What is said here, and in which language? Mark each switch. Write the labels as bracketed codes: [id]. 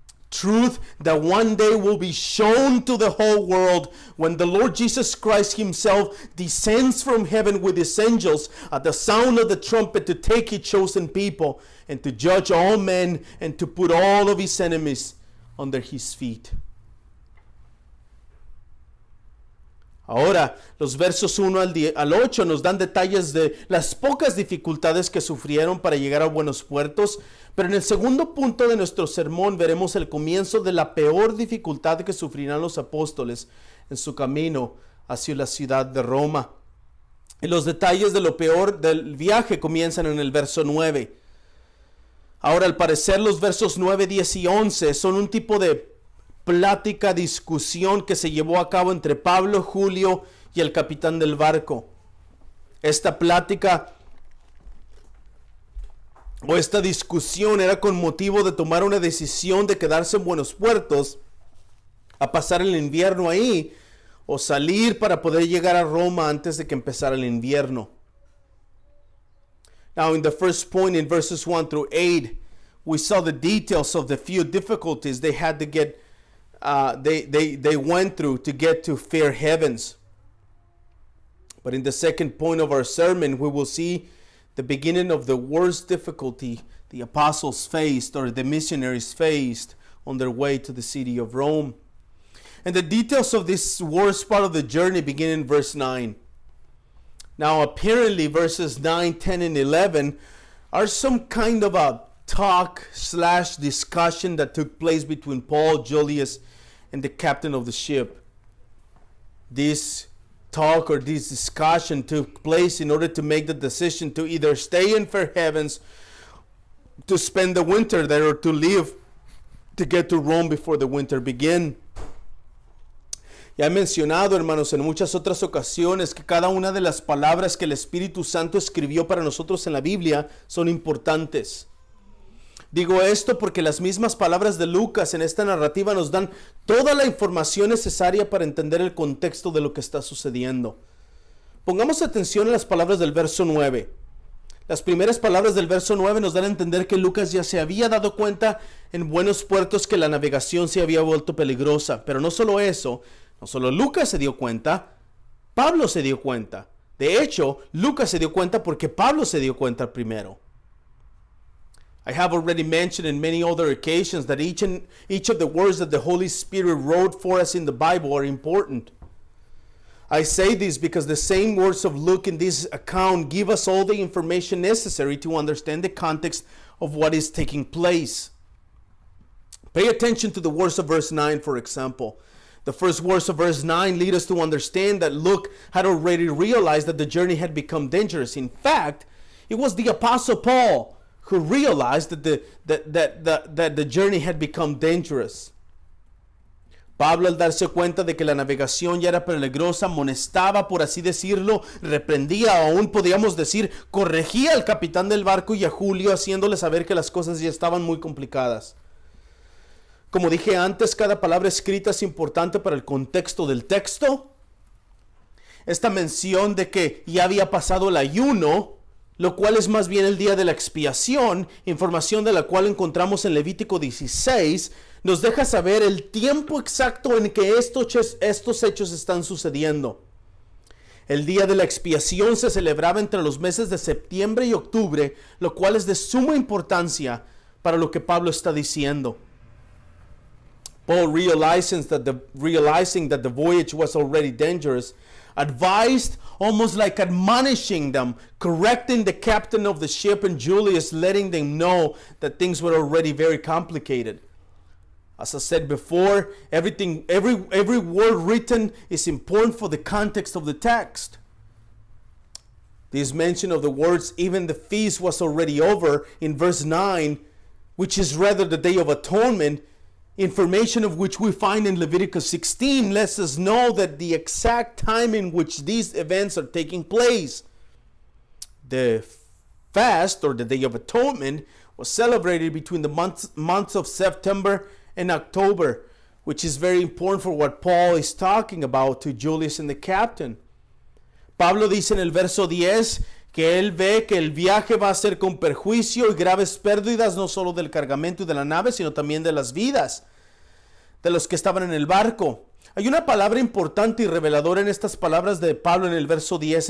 [en] Truth that one day will be shown to the whole world when the Lord Jesus Christ himself descends from heaven with his angels at the sound of the trumpet to take his chosen people and to judge all men and to put all of his enemies under his feet. [es] Ahora, los versos 1 al 8 nos dan detalles de las pocas dificultades que sufrieron para llegar a buenos puertos, pero en el segundo punto de nuestro sermón veremos el comienzo de la peor dificultad que sufrirán los apóstoles en su camino hacia la ciudad de Roma. Y los detalles de lo peor del viaje comienzan en el verso 9. Ahora, al parecer, los versos 9, 10 y 11 son un tipo de plática, discusión que se llevó a cabo entre Pablo, Julio y el capitán del barco. Esta plática o esta discusión era con motivo de tomar una decisión de quedarse en buenos puertos, a pasar el invierno ahí, o salir para poder llegar a Roma antes de que empezara el invierno. [en] Now, in the first point, in verses 1 through 8, we saw the details of the few difficulties they had to get they went through to get to fair heavens. But in the second point of our sermon, we will see the beginning of the worst difficulty the apostles faced, or the missionaries faced, on their way to the city of Rome. And the details of this worst part of the journey begin in verse 9. Now, apparently, verses 9, 10, and 11 are some kind of a talk/discussion that took place between Paul, Julius, and the captain of the ship. This talk or this discussion took place in order to make the decision to either stay in fair heavens, to spend the winter there, or to leave to get to Rome before the winter began. [es] Ya he mencionado, hermanos, en muchas otras ocasiones que cada una de las palabras que el Espíritu Santo escribió para nosotros en la Biblia son importantes. Digo esto porque las mismas palabras de Lucas en esta narrativa nos dan toda la información necesaria para entender el contexto de lo que está sucediendo. Pongamos atención a las palabras del verso 9. Las primeras palabras del verso 9 nos dan a entender que Lucas ya se había dado cuenta en buenos puertos que la navegación se había vuelto peligrosa. Pero no solo eso, no solo Lucas se dio cuenta, Pablo se dio cuenta. De hecho, Lucas se dio cuenta porque Pablo se dio cuenta primero. [en] I have already mentioned in many other occasions that each of the words that the Holy Spirit wrote for us in the Bible are important. I say this because the same words of Luke in this account give us all the information necessary to understand the context of what is taking place. Pay attention to the words of verse 9, for example. The first words of verse 9 lead us to understand that Luke had already realized that the journey had become dangerous. In fact, it was the Apostle Paul who realized that the journey had become dangerous. [es] Pablo, al darse cuenta de que la navegación ya era peligrosa, amonestaba, por así decirlo, reprendía, o aún podríamos decir, corregía al capitán del barco y a Julio, haciéndole saber que las cosas ya estaban muy complicadas. Como dije antes, cada palabra escrita es importante para el contexto del texto. Esta mención de que ya había pasado el ayuno, lo cual es más bien el día de la expiación, información de la cual encontramos en Levítico 16, nos deja saber el tiempo exacto en que estos hechos están sucediendo. El día de la expiación se celebraba entre los meses de septiembre y octubre, lo cual es de suma importancia para lo que Pablo está diciendo. [en] Paul, realizing that the voyage was already dangerous, advised, almost like admonishing them, correcting the captain of the ship and Julius, letting them know that things were already very complicated. As I said before, every word written is important for the context of the text. This mention of the words, even the feast was already over, in verse 9, which is rather the Day of Atonement, information of which we find in Leviticus 16, lets us know that the exact time in which these events are taking place. The fast, or the Day of Atonement, was celebrated between the months of September and October, which is very important for what Paul is talking about to Julius and the captain. [es] Pablo dice en el verso 10 que él ve que el viaje va a ser con perjuicio y graves pérdidas, no solo del cargamento y de la nave, sino también de las vidas de los que estaban en el barco. Hay una palabra importante y reveladora en estas palabras de Pablo en el verso 10.